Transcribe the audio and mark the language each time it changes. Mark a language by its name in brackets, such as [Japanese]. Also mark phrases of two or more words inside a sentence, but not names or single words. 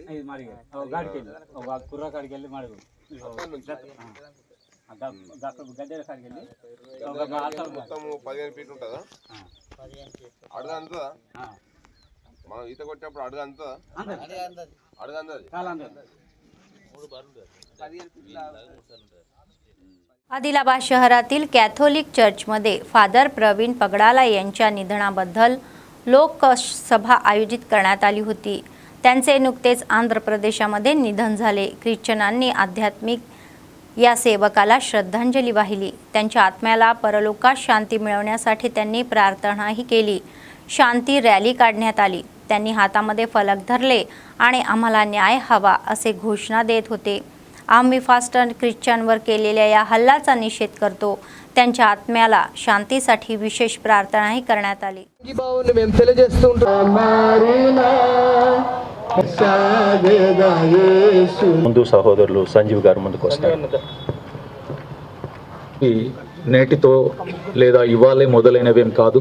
[Telugu] కుర్ర కాడికి వెళ్ళి మడుగు గడ్డల కాడికి వెళ్ళి మొత్తం 15 ఫీట్ ఉంటుందా అడుగు అందుతుందా మనం ఈత కొట్టినప్పుడు అడుగు అందుతుందా అడుగు అందది [Marathi] आदिलाबाद शहरातील कॅथोलिक चर्चमध्ये फादर प्रवीण पगडाला यांच्या निधनाबद्दल लोकसभा आयोजित करण्यात आली होती। त्यांचे नुकतेच आंध्र प्रदेशामध्ये निधन झाले। ख्रिश्चनांनी आध्यात्मिक या सेवकाला श्रद्धांजली वाहिली। त्यांच्या आत्म्याला परलोकात शांती मिळवण्यासाठी त्यांनी प्रार्थनाही केली। शांती रॅली काढण्यात आली। त्यांनी हातामध्ये फलक धरले आणि आम्हाला न्याय हवा असे घोषणा देत होते। आम्ही फास्टर ख्रिश्चनवर केलेल्या या हल्ल्याचा निषेध करतो। त्यांच्या आत्म्याला शांतीसाठी विशेष प्रार्थनाही करण्यात आली। [Telugu] ముందు సహోదరులు సంజీవ్ గారు ముందుకు వస్తారు। ఈ నేటితో లేదా ఇవాళే మొదలైనవేం కాదు